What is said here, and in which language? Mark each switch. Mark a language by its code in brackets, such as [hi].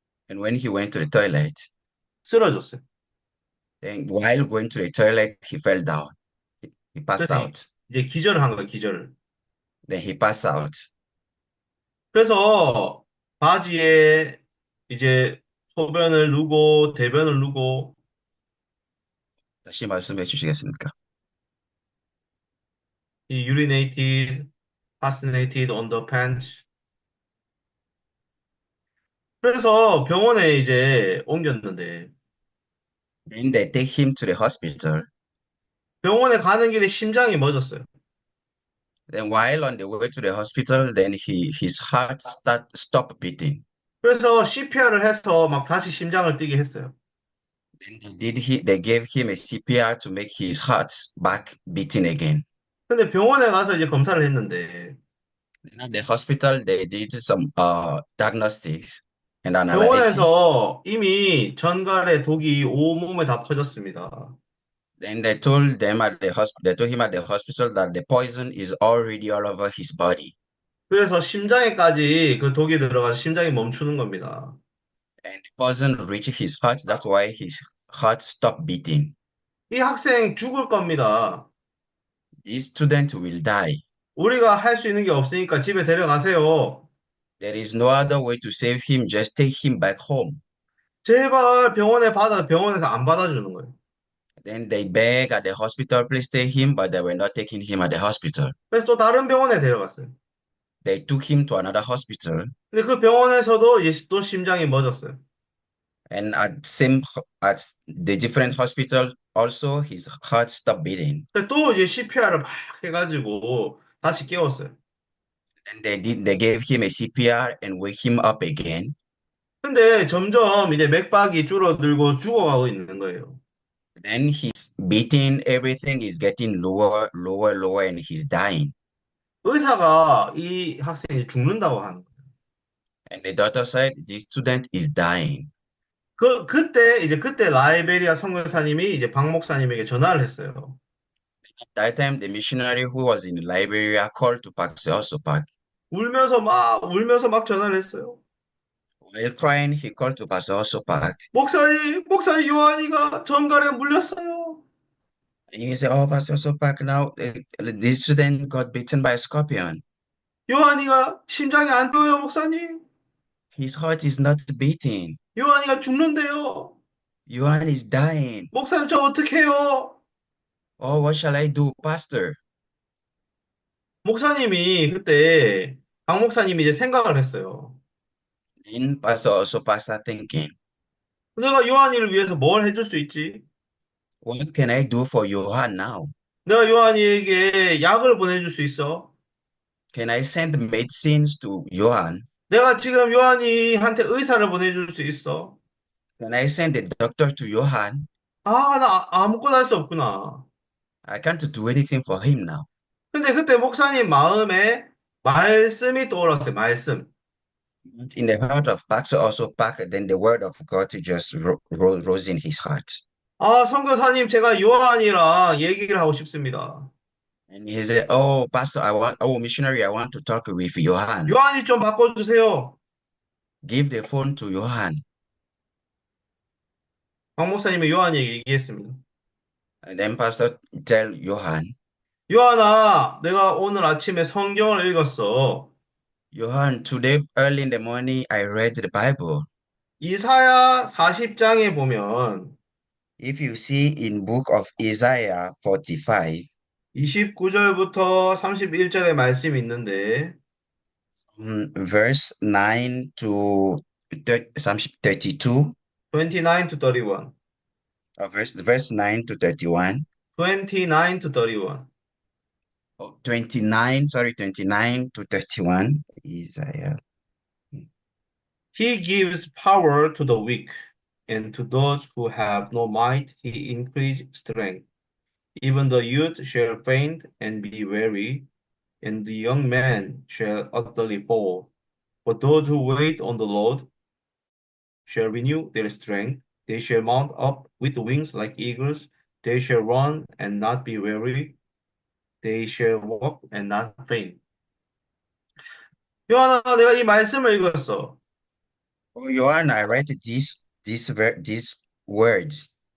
[en] And when he went to the toilet, [ko] 쓰러졌어요. [en] then while going to the toilet, he fell down. He passed [ko] 그래서 [en] out. [ko] 이제 기절을 한 거예요, 기절을. [en] Then he passed out. [ko] 그래서 바지에 이제 소변을 누고 대변을 누고 다시 말씀해 주시겠습니까? [en] he urinated, passinated on the pants. [ko] 그래서 병원에 이제 옮겼는데 [en] Then they take him to the hospital. [ko] 병원에 가는 길에 심장이 멎었어요. [en] Then while on the way to the hospital, then his heart stopped beating. [ko] 그래서 CPR을 해서 막 다시 심장을 뛰게 했어요. [en] Then they gave him a CPR to make his heart back beating again. [ko] 근데 병원에 가서 이제 검사를 했는데 [en] Then at the hospital, they did some diagnostics and analysis. [ko] 병원에서 이미 전갈의 독이 온몸에 다 퍼졌습니다. [en] Then they told them at the they told him at the hospital that the poison is already all over his body. [ko] 그래서 심장에까지 그 독이 들어가서 심장이 멈추는 겁니다. [en] And the poison reached his heart. That's why his heart stopped beating. [ko] 이 학생 죽을 겁니다. [en] This student will die. [ko] 우리가 할 수 있는 게 없으니까 집에 데려가세요. [en] There is no other way to save him. Just take him back home. [ko] 제발 병원에서 안 받아주는 거예요. [en] Then they beg at the hospital, please take him, but they were not taking him at the hospital. [ko] 그래서 또 다른 병원에 데려갔어요. [en] They took him to another hospital, [ko] 근데 그 병원에서도 이제 또 심장이 멎었어요. [en] and at the different hospital, also his heart stopped beating. [ko] 근데 또 이제 CPR을 막 해가지고 다시 깨웠어요. [en] And they gave him a CPR and wake him up again. [ko] 근데 점점 이제 맥박이 줄어들고 죽어가고 있는 거예요. [en] Then his beating, everything is getting lower, lower, lower, and he's dying. [ko] 의사가 이 학생이 죽는다고 하는 거예요. [en] And the doctor said, this student is dying. [ko] 그때 라이베리아 선교사님이 이제 박 목사님에게 전화를 했어요. [en] At that time, the missionary who was in Liberia called to Pastor Osopak. [ko] 울면서 막 전화를 했어요. [en] While crying, he called to Pastor Osopak. [ko] 목사님, 요한이가 전갈에 물렸어요. [en] And he said, "Oh, Pastor Osopak, now this student got bitten by a scorpion. [ko] 요한이가 심장이 안 뛰어요, 목사님. [en] His heart is not beating. [ko] 요한이가 죽는데요. [en] Johan is dying. [ko] 목사님, 저 어떡해요? [en] Oh, what shall I do, Pastor?" [ko] 목사님이 그때 박 목사님이 이제 생각을 했어요. [en] Then Pastor Osopak started thinking, [ko] 내가 요한이를 위해서 뭘 해줄 수 있지? [en] what can I do for Johan now? [ko] 내가 요한이에게 약을 보내줄 수 있어. [en] Can I send medicines to Johan? [ko] 내가 지금 요한이한테 의사를 보내줄 수 있어. [en] Can I send a doctor to Johan? [ko] 나 아무거나 할 수 없구나. [en] I can't do anything for him now. [ko] 근데 그때 목사님 마음에 말씀이 떠올랐어요. 말씀. [en] In the heart of Pastor also Park, then the word of God just rose in his heart. [ko] 아, 선교사님, 제가 요한이랑 얘기를 하고 싶습니다. [en] And he said, "Oh, Pastor, oh, missionary, I want to talk with Johan. [ko] 요한이 좀 바꿔주세요. [en] Give the phone to Johan." [ko] 박 목사님이 요한이에게 얘기했습니다. [en] And then Pastor tell Johan, [ko] 요한아, 내가 오늘 아침에 성경을 읽었어. [en] Johan, today early in the morning, I read the Bible. [ko] 이사야 40장에 보면 [en] If you see in book of Isaiah 45, [ko] 29절부터 31절의 말씀이 있는데 [en] verse 9 to 32, 29 to 31. verse 9 to 31, 29 to 31. 29, sorry, 29 to 31, Isaiah. He gives power to the weak, and to those who have no might he increases strength. Even the youth shall faint and be weary, and the young man shall utterly fall. But those who wait on the Lord shall renew their strength. They shall mount up with wings like eagles. They shall run and not be weary. They shall walk and not faint. [ko] 요한아, 내가 이 말씀을 읽었어. [en] Oh, Johan, I read these words.